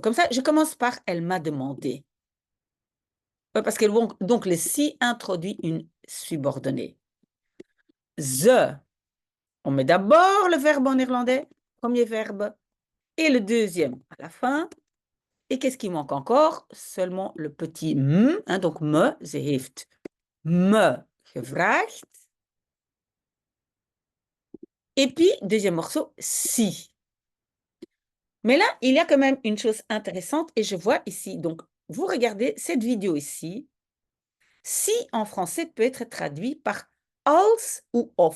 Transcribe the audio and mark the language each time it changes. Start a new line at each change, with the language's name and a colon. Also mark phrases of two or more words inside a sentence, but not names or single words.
French: Comme ça, je commence par « elle m'a demandé ». Parce que donc, le « si » introduit une subordonnée. Ze, on met d'abord le verbe en néerlandais, premier verbe, et le deuxième à la fin. Et qu'est-ce qui manque encore? Seulement le petit « m », hein, donc « me »,
Dutch: ze heeft me gevraagd.
French: Et puis, deuxième morceau, « si ». Mais là, il y a quand même une chose intéressante et je vois ici, donc vous regardez cette vidéo ici, si en français peut être traduit par als ou of.